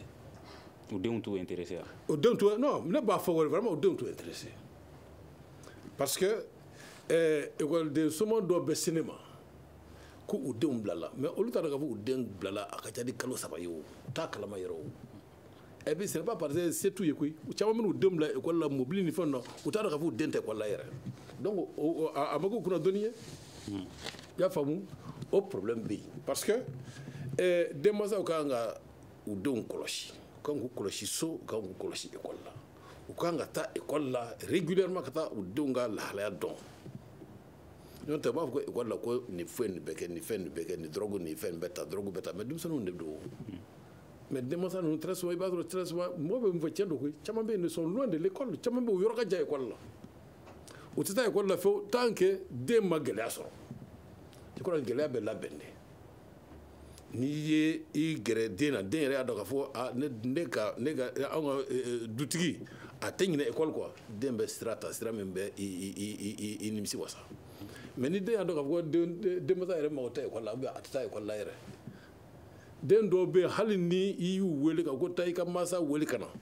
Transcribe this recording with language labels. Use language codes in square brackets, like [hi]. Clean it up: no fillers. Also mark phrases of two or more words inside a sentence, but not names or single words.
[bm] U denw t'u intéressé. O denw t'u non ne b'a fɔ vraiment o denw t'u [fr] intéressé parce que [bm] école somɔgɔ dɔw bɛ se ne ma ko u denw bilala mais olu t'a dɔn k'a fɔ u den bilala a ka ca ni kalo 3 ye o u t'a kalama yɛrɛ o [fr] et puis ce n'est pas parce que c'est tout [bm] ye koyi caman minnu denw bila école la mobili ni fɛn na u t'a dɔn k'a fɔ u den tɛ école la yɛrɛ donc a ma k'u kunnadɔnni ye i y'a faamu o problème bɛ yen [fr] parce que [bm] denmansaw kan ka u denw kɔlɔsi u kan k'u kɔlɔsi so u kan k'u kɔlɔsi école la u kan ka taa école la régulièrement ka taa u denw ka lahalaya dɔn n'o tɛ u b'a fɔ ko école la ko nin fɛn nin bɛ kɛ nin fɛn nin bɛ kɛ nin drogue nin fɛn nin bɛ ta drogue bɛ ta mais denmisɛnninw de don mais denmansa ninnu [fr] très souvent [bm] i b'a sɔrɔ [fr] très souvent [bm] mɔgɔ bɛ min fɔ tiɲɛ don koyi caman bɛ yen [fr] ils sont loin de l'école [bm] caman bɛ yen u yɔrɔ ka jan école la u tɛ taa école la fewu [fr] tant que [bm] den ma gɛlɛya sɔrɔ [fr] je crois que [bm] gɛlɛya bɛ labɛn de n'i ye i gɛrɛ den na den yɛrɛ y'a dɔn k'a fɔ ne ka anw ka dutigi a tɛ ɲinɛ [fr] école quoi [bm] den bɛ sira ta sira min bɛ i nimisi wasa mais ni den y'a dɔn k'a fɔ ko denmansa yɛrɛ mago tɛ école la [fr] ou bien [bm] a tɛ taa école la yɛrɛ den dɔw bɛ yen hali ni i y'u wele ka ko taa i ka mansa wele ka na